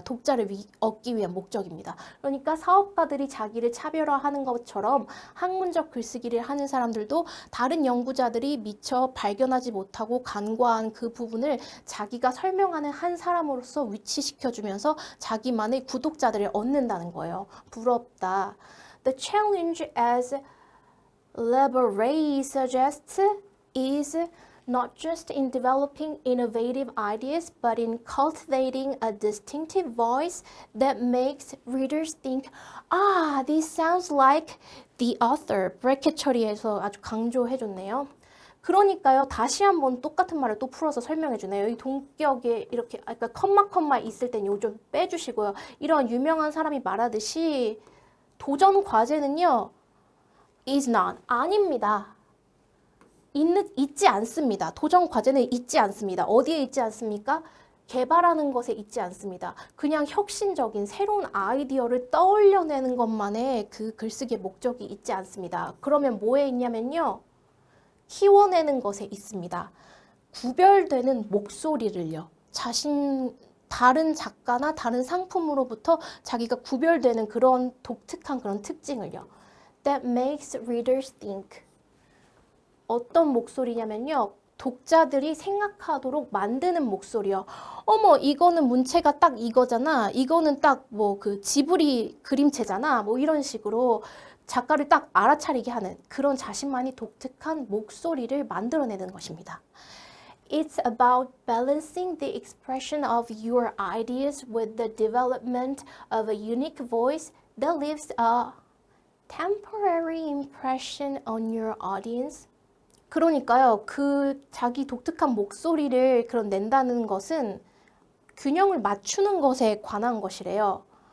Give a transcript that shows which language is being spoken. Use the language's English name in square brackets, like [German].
[Korean] 독자를 얻기 위한 목적입니다. 그러니까 사업가들이 자기를 차별화하는 것처럼 학문적 글쓰기를 하는 사람들도 다른 연구자들이 미처 발견하지 못하고 간과한 그 부분을 자기가 설명하는 한 사람으로서 위치시켜주면서 자기만의 구독자들을 얻는다는 거예요. 부럽다. [English] The challenge as Labouré suggests is not just in developing innovative ideas, but in cultivating a distinctive voice that makes readers think, ah, this sounds like the author. [Korean] 브래켓 처리해서 아주 강조해줬네요. 그러니까요, 다시 한번 똑같은 말을 또 풀어서 설명해주네요. 이 동격에 이렇게, 그러니까 컴마 있을 땐 요 좀 빼주시고요. 이런 유명한 사람이 말하듯이 도전 과제는요, [English] is not, [Korean] 아닙니다. 있지 않습니다. 도전 과제는 있지 않습니다. 어디에 있지 않습니까? 개발하는 것에 있지 않습니다. 그냥 혁신적인 새로운 아이디어를 떠올려내는 것만의 그 글쓰기의 목적이 있지 않습니다. 그러면 뭐에 있냐면요. 키워내는 것에 있습니다. 구별되는 목소리를요. 다른 작가나 다른 상품으로부터 자기가 구별되는 그런 독특한 그런 특징을요. [English] That makes readers think. [Korean] 어떤 목소리냐면요. 독자들이 생각하도록 만드는 목소리요. 어머, 이거는 문체가 딱 이거잖아. 이거는 딱 뭐 그 지브리 그림체잖아. 뭐 이런 식으로 작가를 딱 알아차리게 하는 그런 자신만이 독특한 목소리를 만들어내는 것입니다. [English] It's about balancing the expression of your ideas with the development of a unique voice that leaves a temporary impression on your audience. [Korean] 그러니까요, 그 자기 독특한 목소리를 낸다는 것은 균형을 맞추는 것에 관한 것이래요.